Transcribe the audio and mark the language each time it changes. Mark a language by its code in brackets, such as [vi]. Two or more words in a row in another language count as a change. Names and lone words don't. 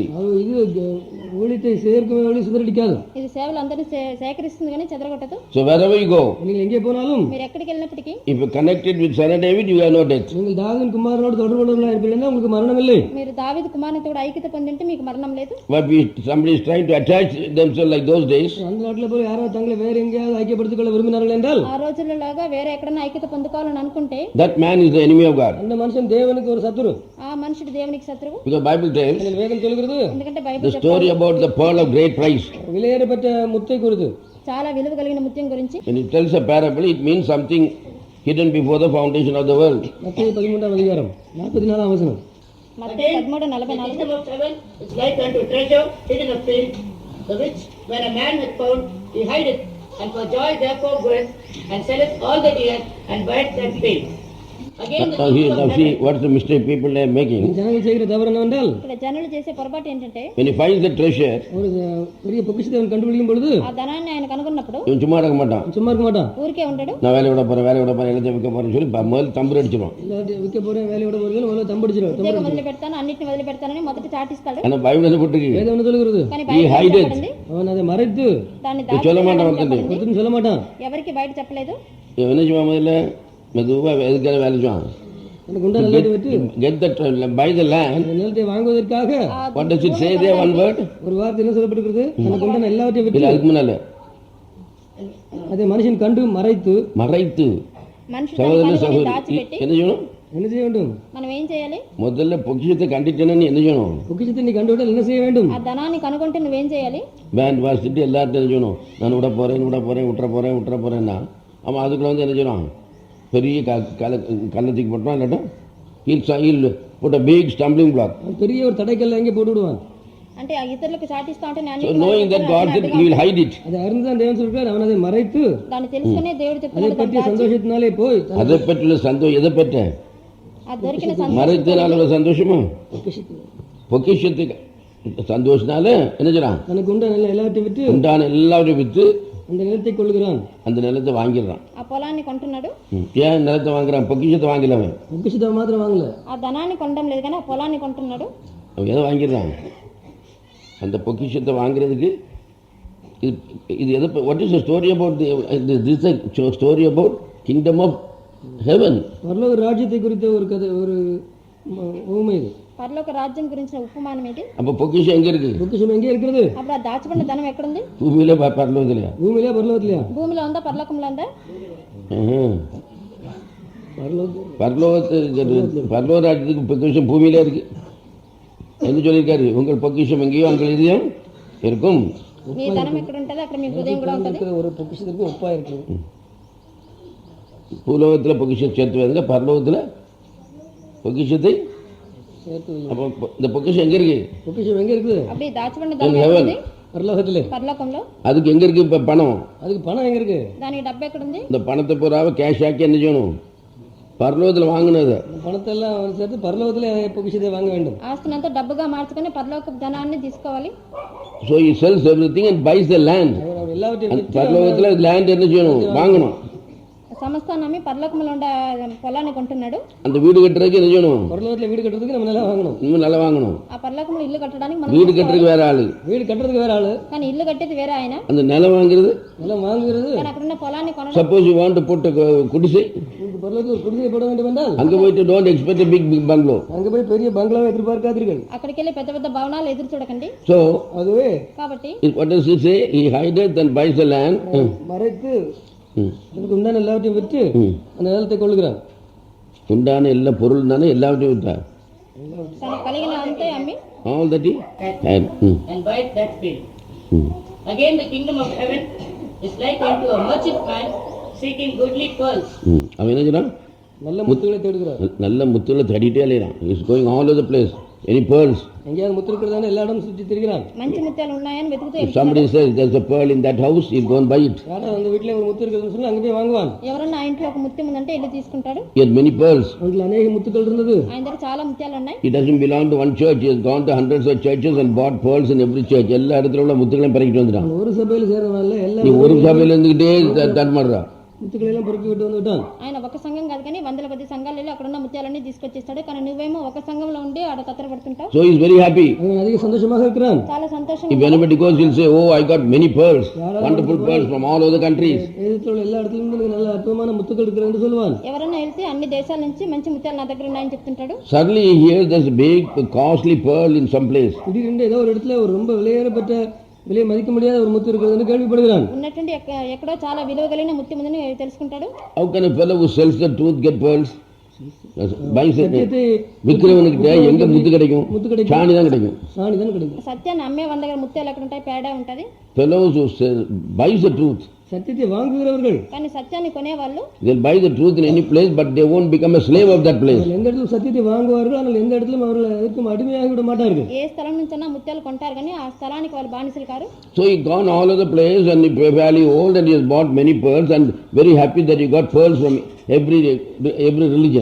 [ta] அது இது ஊழியத்தை சேர்க்கும் வழி சிதறடிக்காது. [te] ఇది సేవలు అందరినీ సేకరిస్తుంది కానీ చెదరగొట్టదు. [en] So wherever you go, [ta] நீங்கள் எங்கே போனாலும் [te] మీరు ఎక్కడికి వెళ్ళినప్పటికీ [en] if you are connected with son of David, you have no death. [ta] நீங்கள் தாவீதின் குமாரனோடு தொடர்புள்ளவர்களாக இருப்பீங்கன்னா உங்களுக்கு மரணம் இல்லை. [te] మీరు దావీదు కుమారునితో కూడా ఐక్యత పొందింటే మీకు మరణం లేదు. [en] But somebody is trying to attach themselves like those days. [ta] அந்த நாட்டில் போய் யாராவது தங்களை வேற எங்கேயாவது ஐக்கியப்படுத்திக் கொள்ள விரும்பினார்கள் என்றால் [te] ఆ రోజులలాగా వేరే ఎక్కడైనా ఐక్యత పొందుకోవాలని అనుకుంటే [en] That man is the enemy of God. [ta] அந்த மனுஷன் தேவனுக்கு ஒரு சத்துரு. [te] ఆ మనుషుడు దేవునికి శత్రువు. [en] Because Bible tells [ta] எங்கள் வேதம் சொல்கிறது [te] ఎందుకంటే [en] the [te] బైబిల్ [en] story about the pearl of great price. [ta] விலையேறப்பட்ட முத்தை குறித்து. [te] చాలా విలువ కలిగిన ముత్యం గురించి. [en] When it tells a parable, it means something hidden before the foundation of the world. [ta] மத்தேயு 13ஆம் அதிகாரம் 44ஆம் வசனம். [te] మత్తయి 13:44. [en] Kingdom of heaven is like unto treasure hidden of field, the which when a man hath found, he hideth, and for joy therefore goeth and selleth all that he hath, and buyeth that field. Again the kingdom of See heaven, what's the mistake people are making. [ta] ஜனங்கள் செய்கிற தவறு என்னவென்றால் [te] ఇక్కడ జనులు చేసే పొరపాటు ఏంటంటే [en] When he finds the treasure, [ta] ஒரு பெரிய பொக்கிஷத்தை அவன் கண்டுபிடிக்கும் பொழுது [te] ఆ ధనాన్ని ఆయన కనుగొన్నప్పుడు [ta] இவன் சும்மா இருக்க மாட்டான். சும்மா இருக்க மாட்டான். [te] ఊరికే ఉండడు. [ta] நான் வேலை விட போறேன் எல்லாத்தையும் விற்க போறேன்னு சொல்லி முதல்ல தம்பு அடிச்சிடும். எல்லாத்தையும் விற்க போறேன் வேலையோட போறீங்க முதல்ல தம்படிச்சிடும். [te] ఉద్యోగం వదిలి పెడతాను, అన్నిటిని వదిలి పెడతానని మొదటి చాటిస్తాడు. [ta] ஆனா பைபிள் என்ன போட்டுருக்கு? வேதம் என்ன சொல்லுகிறது? [te] కానీ [en] He [te] బైబిల్ [en] hide it. [te] చెప్పబడింది, [ta] அவன் அதை மறைத்து [te] దాన్ని [ta] சொல்ல மாட்டான் [te] దాచి [ta] ஒருத்தன். ஒருத்தரும் சொல்ல மாட்டான். [te] ఎవరికి బయట చెప్పలేదు. [ta] இவன் என்ன செய்வான் முதல்ல மெதுவா எதுக்காக வேலை செய்வான்? அந்த குண்டா நிலத்தை விட்டு [en] Get the buy the land. [ta] அந்த நிலத்தை வாங்குவதற்காக [en] What does it say there? One word? [ta] ஒரு வார்த்தை என்ன சொல்லப்பட்டிருக்கிறது? அந்த குண்டனை எல்லாவற்றையும் விட்டு இல்ல அதுக்கு முன்னால அதை மனுஷன் கண்டு மறைத்து மறைத்து [te] మనుషులు [ta] சகோதரன் [te] దాన్ని [ta] சகோதரி [te] దాచిపెట్టి [ta] என்ன செய்யணும்? என்ன செய்ய வேண்டும்? [te] మనం ఏం చేయాలి? [ta] முதல்ல பொக்கிஷத்தை கண்டிட்டேன்னு என்ன செய்யணும்? பொக்கிஷத்தை நீ கண்டுவிட்டால் என்ன செய்ய வேண்டும்? [te] ఆ ధనాన్ని కనుగొంటే నువ్వేం చేయాలి? [ta] பேண்ட் வாசிட்டு எல்லார்ட்டும் என்ன செய்யணும்? நான் விட போறேன் விட்டுற போறேன்னா அவன் அதுக்குள்ள வந்து என்ன செய்யணும்? பெரிய கள்ளத்துக்கு போட்டோம் இல்லாட்டா [en] he'll put a big stumbling block. [ta] பெரிய ஒரு தடைக்கல்ல எங்கே போட்டு விடுவான். [te] అంటే ఆ ఇతరులకు చాటిస్తా ఉంటే నేను [en] So knowing that God said he will hide it. [ta] அதை அறிந்துதான் தேவன் சொல்றார் அவன் அதை மறைத்து [te] దాన్ని తెలుసుకునే దేవుడు [ta] அதை [te] చెప్తున్నాడు. [ta] பற்றிய சந்தோஷத்தினாலே போய் அதை பற்றிய சந்தோஷம் எதை பெற்ற [te] ఆ దొరికిన సంతోషం [ta] மறைத்தனால உள்ள சந்தோஷமா பொக்கிஷத்தை பொக்கிஷத்துக்கு சந்தோஷனால என்ன செய்யறான்? தனக்கு உண்டான எல்லாவற்றையும் விட்டு உண்டான எல்லாவற்றையும் வித்து அந்த நிலத்தை கொள்ளுகிறான். அந்த நிலத்தை வாங்கிடுறான். [te] ఆ పొలాన్ని కొంటున్నాడు. [ta] ஏன் நிலத்தை வாங்குறான்? பொக்கிஷத்தை வாங்கலவன். பொக்கிஷத்தை மாத்திரம் வாங்கல, [te] ఆ ధనాన్ని కొనడం లేదు కానీ ఆ పొలాన్ని కొంటున్నాడు. [ta] அவன் எதை வாங்கிடுறான்? அந்த பொக்கிஷத்தை வாங்குறதுக்கு இது எதை? [en] What is the story about? This story about kingdom of heaven. [ta] பரலோக ராஜ்யத்தை குறித்த ஒரு கதை, ஒரு உவமை இது. [te] పరలోక రాజ్యం గురించిన ఉపమానం ఇది. [ta] அப்போ பொக்கிஷம் எங்க இருக்கு? பொக்கிஷம் எங்கே இருக்கிறது? [te] అప్పుడు ఆ దాచబడిన ధనం ఎక్కడుంది? [ta] பூமியில பரலோகத்திலயா? பூமியிலே பரலோகத்திலயா? [te] భూమిలో ఉందా పరలోకంలో ఉందా? [ta] பரலோக ராஜ்யத்துக்கு பொக்கிஷம் பூமியில இருக்கு. என்ன சொல்லியிருக்காரு? உங்கள் பொக்கிஷம் எங்கேயோ அங்கே இதயம் இருக்கும். [te] మీ ధనం ఎక్కడ ఉంటది అక్కడ మీ హృదయం కూడా ఉంటది. [ta] ஒரு பொக்கிஷத்துக்கு ஒப்பா இருக்குது. பூலோகத்தில் பொக்கிஷம் சேர்த்து வைங்க, பரலோகத்தில் பொக்கிஷத்தை சேர்த்து வைங்க. அப்போ இந்த பொக்கிஷம் எங்க இருக்கு? பொக்கிஷம் எங்கே இருக்குது? [te] அப்படி దాచబడిన ధనం ఎక్కడుంది? [ta] பரலோகத்திலே. [te] పరలోకంలో. [ta] அதுக்கு எங்க இருக்கு இப்போ பணம்? அதுக்கு பணம் எங்கே இருக்கு? [te] దానికి డబ్బు ఎక్కడుంది? [ta] இந்த பணத்தை பூராவை கேஷ் ஆக்கி என்ன செய்யணும்? பரலோகத்தில் வாங்கினது. பணத்தை எல்லாம் சேர்த்து பரலோகத்திலே பொக்கிஷத்தை வாங்க வேண்டும். [te] ఆస్తినంతా డబ్బుగా మార్చుకొని పరలోక ధనాన్ని తీసుకోవాలి. [en] So he sells everything and buys the land. [ta] அவர் எல்லாவற்றையும் பரலோகத்தில் லேண்ட் என்ன செய்யணும்? வாங்கணும். [te] సమస్తాన్ని అమ్మి పరలోకంలో ఉండే పొలాన్ని కొంటున్నాడు. [ta] அந்த வீடு கட்டுறதுக்கு என்ன செய்யணும்? பரலோகத்தில் வீடு கட்டுறதுக்கு நம்ம நிலம் வாங்கணும். இன்னும் நல்லா வாங்கணும். [te] ఆ పరలోకంలో ఇల్లు కట్టడానికి మనం [ta] வீடு கட்டுறதுக்கு வேற ஆளு, வீடு கட்டுறதுக்கு வேற ஆளு, [te] కానీ ఇల్లు కట్టేది వేరే ఆయన. [ta] அந்த நிலம் வாங்குறது. நிலம் வாங்குறது. [te] కానీ అక్కడ ఉన్న పొలాన్ని కొనడం. [en] suppose you want to put குடிசை, [ta] இந்த பரலோகத்தில் ஒரு குடிசை போட வேண்டும் என்றால் அங்க போயிட்டு [en] don't expect a big bungalow. [ta] அங்க போய் பெரிய பங்களாவை எதிர்பார்க்காதீர்கள். [te] అక్కడికి వెళ్ళి పెద్ద పెద్ద భవనాలు ఎదురు చూడకండి. [en] So [ta] அதுவே [te] కాబట్టి [en] what does he say? He hideth and buys the land. [ta] மறைத்து அதுக்கு உண்டான எல்லாவற்றையும் விற்று அந்த நிலத்தை கொள்ளுகிறான். உண்டான எல்லா பொருள் தானே எல்லாவற்றையும் விட்டார். [te] తనకు కలిగిన అంతే అమ్మి [en] All that he had. and buy that field. Again, the kingdom of heaven is like unto a merchant man seeking goodly pearls. [ta] அவன் என்ன சொல்றான்? நல்ல முத்துகளை தேடுகிறார். நல்ல முத்துகளை தேடிட்டே அலையறான். [en] He is going all over the place. Any pearls? [ta] எங்கேயாவது முத்து இருக்கிறதான எல்லா இடமும் சுற்றி திரிகிறான். [te] మంచి ముత్యాలు ఉన్నాయని వెతుకుతూ [en] If somebody says there's a pearl in that house, he'll go and buy it. [ta] யாரோ அந்த வீட்டில் ஒரு முத்து இருக்குதுன்னு சொல்லி அங்கே போய் வாங்குவான். [te] ఎవరన్నా ఆ ఇంట్లో ఒక ముత్యం ఉందంటే వెళ్ళి తీసుకుంటాడు. [en] He had many pearls. [ta] அவங்களுக்கு அநேக முத்துக்கள் இருந்தது. [te] ఆయన దగ్గర చాలా ముత్యాలు ఉన్నాయి. [en] He doesn't belong to one church. He has gone to hundreds of churches and bought pearls in every church. [ta] எல்லா இடத்துல உள்ள முத்துக்களையும் பறிக்கிட்டு வந்துட்டான். ஒரு சபையில் சேர்றவனால எல்லா நீ ஒரு சபையில இருந்துகிட்டே தடுமாறுறா. முத்துக்களை எல்லாம் பொறுக்கி விட்டு வந்து விட்டான். [te] ఆయన ఒక సంఘం కాదు కానీ వందల కొద్ది సంఘాలు వెళ్ళి అక్కడ ఉన్న ముత్యాలన్నీ తీసుకొచ్చేస్తాడు. కానీ నువ్వేమో ఒక సంఘంలో ఉండి ఆడ తత్తరపడుతుంటావు. [en] So he is very happy. [ta] அவன் அதிக சந்தோஷமாக இருக்கிறான். [te] చాలా సంతోషం. [en] If anybody goes, he'll say, oh, I got many pearls, wonderful pearls from all over the countries. [ta] எதிர்த்து உள்ள எல்லா இடத்துலயும் எனக்கு நல்ல அற்புதமான முத்துக்கள் இருக்கிறது என்று சொல்லுவான். [te] ఎవరన్నా వెళ్తే అన్ని దేశాల నుంచి మంచి ముత్యాలు నా దగ్గర ఉన్నాయని చెప్తుంటాడు. [en] Suddenly he hears there's a big costly pearl in some place. [ta] திடீரென்று ஏதோ ஒரு இடத்துல ஒரு ரொம்ப விலையேறப்பட்ட விலை மதிக்க முடியாத ஒரு முத்து இருக்கிறது கேள்விப்படுகிறான். [te] ఉన్నట్టుండి ఎక్కడో చాలా విలువ కలిగిన ముత్యం ఉందని తెలుసుకుంటాడు. [en] How can a fellow who sells the truth get pearls? [ta] விற்கிறவனுக்கிட்ட எங்க முத்து கிடைக்கும்? சாணி தான் கிடைக்கும். சாணி தான் கிடைக்கும். [te] సత్యాన్ని అమ్మే వాళ్ళ దగ్గర ముత్యాలు ఎక్కడ ఉంటాయి? పేడ ఉంటది. [en] Fellows who buys the truth, [ta] சத்தியத்தை வாங்குகிறவர்கள், [te] కానీ సత్యాన్ని కొనేవాళ్ళు [en] they'll buy the truth in any place, but they won't become a slave of that place. [ta] எந்த இடத்துல சத்தியத்தை வாங்குவார்கள், ஆனால் எந்த இடத்திலும் அவர்கள் எதற்கும் அடிமையாகி விட மாட்டார்கள். [te] ఏ స్థలం నుంచైనా ముత్యాలు కొంటారు కానీ ఆ స్థలానికి వాళ్ళు బానిసలు కారు. [en] So he gone all over the place and he fairly old and he has bought many pearls and very happy that he got pearls from every religion.